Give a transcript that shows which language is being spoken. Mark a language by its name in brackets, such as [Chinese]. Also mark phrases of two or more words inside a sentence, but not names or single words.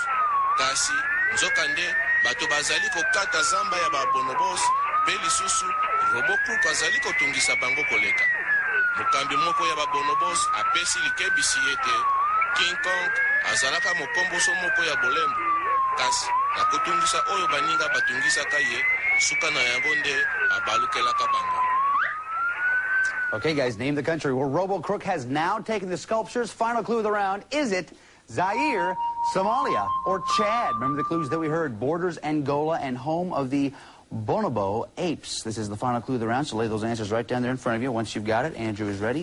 [Lingala] Kasi nzokande bato bazali kokata zamba ya babonobos mpe lisusu robocrook azali kotungisa bango koleka. Mokambi moko ya babonobos apesi likebisi ete King Kong azalaka mokomboso moko ya bolembo. Kasi na kotungisa oyo baninga batungisaka ye suka na yango nde abalukelaka bango. [English] Okay, guys, name the country where WiTWiCS has now taken the sculptures. Final clue of the round. Is it Zaire, Somalia, or Chad? Remember the clues that we heard. Borders Angola and home of the bonobo apes. This is the final clue of the round, so lay those answers right down there in front of you. Once you've got it, Andrew is ready.